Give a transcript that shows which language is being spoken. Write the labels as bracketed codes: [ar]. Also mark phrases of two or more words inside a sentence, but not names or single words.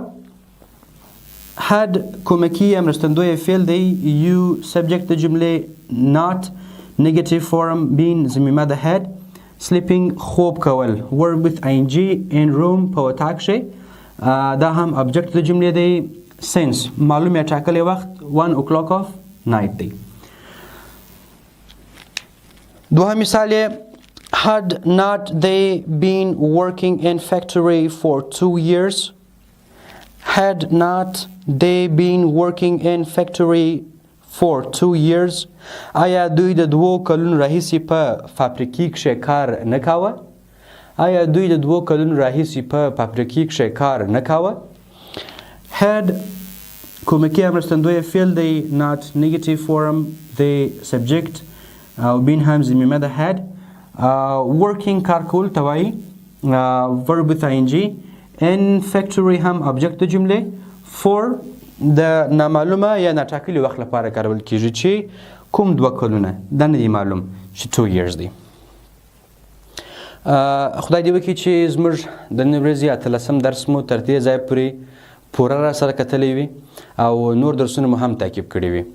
[ps] had کومکی یا مرستندوی فعل دی. [en] you subject [ps] د جملې [en] not negative form being [ps] ضمیمه د [en] had sleeping [ps] خوب کول [en] verb with ing in room [ps] په وطاق شي دا هم object د جملې دی. since معلوم یا ټاکلی وخت [en] 1 o'clock of night [ps] دی. دوهم مثال [en] had not they been working in factory for 2 years? Had not they been working in factory for 2 years? [ps] آیا دوی د 2 کلونو راهیسې په فابریکې کې کار نه کاوه؟ آیا دوی د 2 کلونو راهیسې په فابریکې کې کار نه کاوه؟ had کومکی مرستندوی فعل دی. [en] not negative form [ps] دی subject او بین هم ضمیمه ده. [en] had working [ps] کار کول ته وایي [en] verb with ing in factory [ps] هم object د جملې for د نامعلومه یا ناټاکلي وخت لپاره کارول کیږي چې کوم 2 کلونه دا نه دی معلوم چې 2 years دی. خدای دې وکړي چې زموږ د نن ورځې 18 درس مو تر دې ځایه پورې پوره را سره کتلی وي او نور درسونه مو هم تعقیب کړي وي.